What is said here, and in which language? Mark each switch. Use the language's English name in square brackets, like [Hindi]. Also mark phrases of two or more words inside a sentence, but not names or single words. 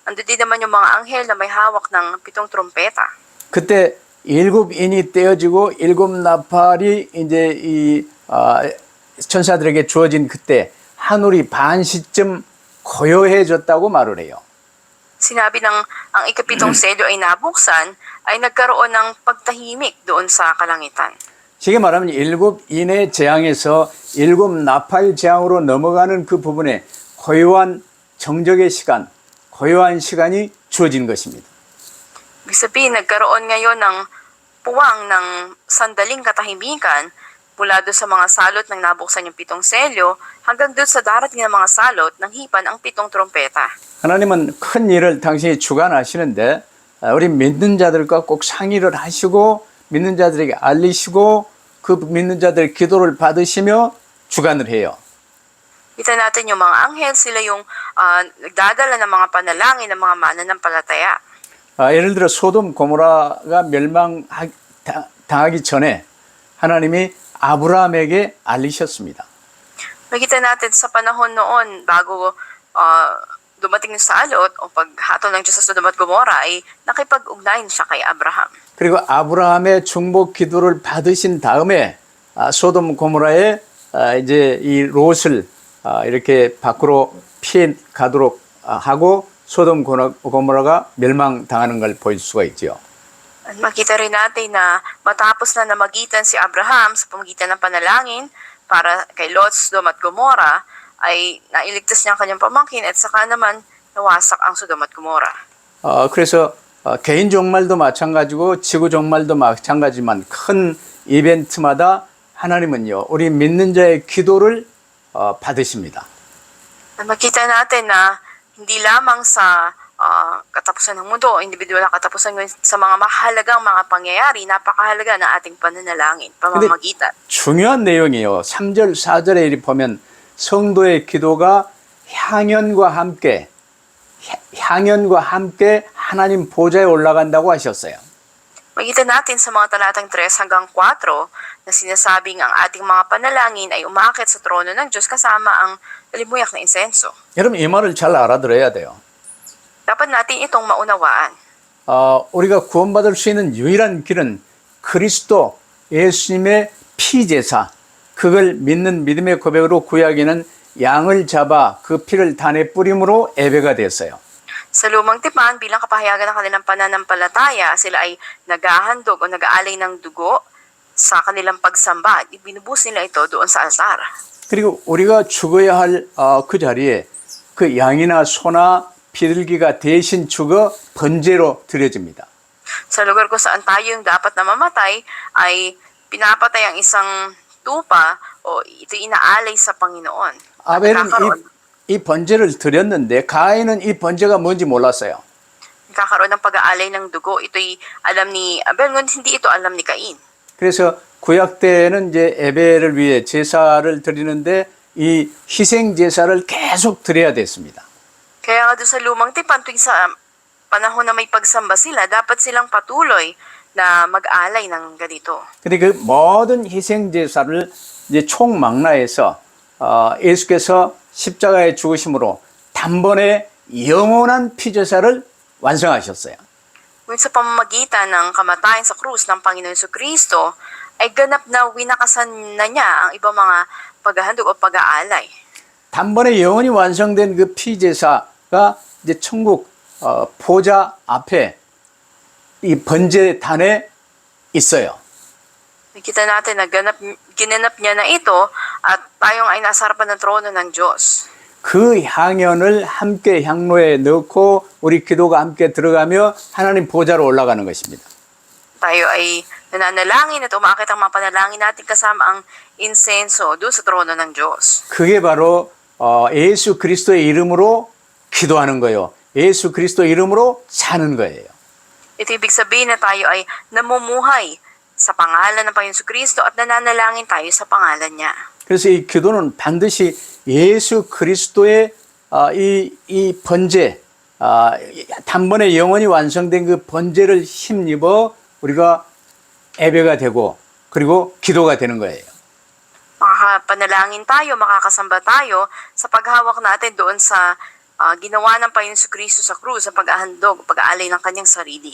[Filipino] Ando din naman yung mga anghel na may hawak ng 7 trompeta. [Korean] 그때 일곱 인이 떼어지고 일곱 나팔이 이제 이 천사들에게 주어진 그때 하늘이 반시쯤 고요해졌다고 말을 해요. [Filipino] Sinabi ng ang ikapitong selyo ay nabuksan, ay nagkaroon ng pagtahimik doon sa kalangitan. [Korean] 쉽게 말하면 일곱 인의 재앙에서 일곱 나팔 재앙으로 넘어가는 그 부분에 고요한 정적의 시간, 고요한 시간이 주어진 것입니다. [Filipino] Ibig sabihin, nagkaroon ngayon ng puwang ng sandaling katahimikan mula doon sa mga salot ng nabuksan yung 7 selyo hanggang doon sa darating ng mga salot ng hipan ang 7 trompeta. [Korean] 하나님은 큰 일을 당신이 주관하시는데 우리 믿는 자들과 꼭 상의를 하시고 믿는 자들에게 알리시고 그 믿는 자들의 기도를 받으시며 주관을 해요. [Filipino] Kita natin yung mga anghel, sila yung nagdadala ng mga panalangin ng mga mananampalataya. [Korean] 예를 들어 소돔 고모라가 멸망당하기 전에 하나님이 아브라함에게 알리셨습니다. [Filipino] Nakita natin sa panahon noon bago dumating yung salot o paghatol ng Diyos sa Sodom at Gomora ay nakipag-ugnayan siya kay Abraham. [Korean] 그리고 아브라함의 중보 기도를 받으신 다음에 소돔 고모라에 이제 이 롯을 이렇게 밖으로 피해 가도록 하고 소돔 고모라가 멸망당하는 걸 볼 수가 있죠. [Filipino] Makita rin natin na matapos na namagitan si Abraham sa pamagitan ng panalangin para kay Lot, Sodom at Gomora, ay nailigtas niya ang kanyang pamangkin at saka naman nawasak ang Sodom at Gomora. [Korean] 그래서 개인 종말도 마찬가지고 지구 종말도 마찬가지지만 큰 이벤트마다 하나님은요, 우리 믿는 자의 기도를 받으십니다. [Filipino] Makita natin na hindi lamang sa katapusan ng mundo, individual na katapusan sa mga mahalagang mga pangyayari, napakahalaga na ating pananalangin, pamamagitan. [Korean] 중요한 내용이에요. 3절, 4절에 이렇게 보면 성도의 기도가 향연과 함께 하나님 보좌에 올라간다고 하셨어요. [Filipino] Makita natin sa mga talatang 3 hanggang 4 na sinasabing ang ating mga panalangin ay umaakit sa trono ng Diyos kasama ang limuyak na insenso. [Korean] 여러분 이 말을 잘 알아들어야 돼요. [Filipino] Dapat natin itong maunawaan. [Korean] 우리가 구원받을 수 있는 유일한 길은 그리스도 예수님의 피제사, 그걸 믿는 믿음의 고백으로 구약에는 양을 잡아 그 피를 단에 뿌림으로 예배가 됐어요. [Filipino] Sa lumang tipan, bilang kapahayagan ng kanilang pananampalataya, sila ay naghahandog o nag-aalay ng dugo sa kanilang pagsamba. Ibinubus nila ito doon sa altar. [Korean] 그리고 우리가 죽어야 할 그 자리에 그 양이나 소나 비둘기가 대신 죽어 번제로 드려집니다. [Filipino] Sa lugar kung saan tayo yung dapat na mamatay, ay pinapatay ang isang tupa o ito inaalay sa Panginoon. At [Korean] 아벨은 [Filipino] nagkakaroon [Korean] 이 번제를 드렸는데 가인은 이 번제가 뭔지 몰랐어요. [Filipino] ng pag-aalay ng dugo. Ito'y alam ni Abel, ngunit hindi ito alam ni Cain. [Korean] 그래서 구약 때는 이제 예배를 위해 제사를 드리는데 이 희생 제사를 계속 드려야 됐습니다. [Filipino] Kaya nga doon sa lumang tipan, tuwing sa panahon na may pagsamba sila, dapat silang patuloy na mag-alay ng ganito. [Korean] 근데 그 모든 희생 제사를 이제 총망라해서 예수께서 십자가에 죽으심으로 단번에 영원한 피제사를 완성하셨어요. [Filipino] Ngunit sa pamamagitan ng kamatayan sa krus ng Panginoon Jesucristo, ay ganap na winakasan na niya ang ibang mga paghahandog o pag-aalay. [Korean] 단번에 영원히 완성된 그 피제사가 이제 천국 보좌 앞에 이 번제단에 있어요. [Filipino] Nakita natin na ginanap niya na ito at tayong ay nasa harapan ng trono ng Diyos. [Korean] 그 향연을 함께 향로에 넣고 우리 기도가 함께 들어가며 하나님 보좌로 올라가는 것입니다. [Filipino] Tayo ay nananalangin at umakit ang mga panalangin natin kasama ang insenso doon sa trono ng Diyos. [Korean] 그게 바로 예수 그리스도의 이름으로 기도하는 거예요. 예수 그리스도 이름으로 사는 거예요. [Filipino] Ito ibig sabihin na tayo ay namumuhay sa pangalan ng Panginoon Jesucristo at nananalangin tayo sa pangalan niya. [Korean] 그래서 이 기도는 반드시 예수 그리스도의 이 번제, 단번에 영원히 완성된 그 번제를 힘입어 우리가 예배가 되고 그리고 기도가 되는 거예요. [Filipino] Makakapanalangin tayo, makakasamba tayo sa paghawak natin doon sa ginawa ng Panginoon Jesucristo sa krus, sa pag-ahandog, pag-aalay ng kanyang sarili.